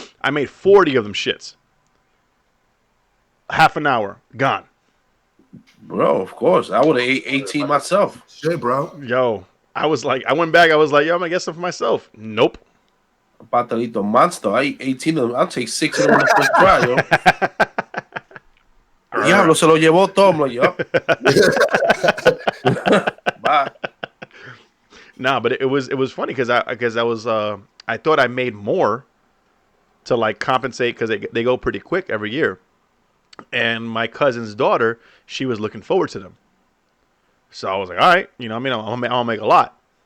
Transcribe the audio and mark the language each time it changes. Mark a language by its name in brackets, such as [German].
[English] I made 40 of them shits. Half an hour, gone. Bro, of course. I would have ate 18 myself. Shit, bro. Yo, I went back. I was like, yo, I'm going to get some for myself. Nope. Pastelito monster. I eat 18 of them. I'll take 6 of them in the first try, yo. [Spanish] Diablo, se lo llevó todo. [English] I'm like, yo. Bye. Nah, but it was funny because I thought I made more to like compensate because they go pretty quick every year. And my cousin's daughter, she was looking forward to them. So I was like, all right, I'll make a lot.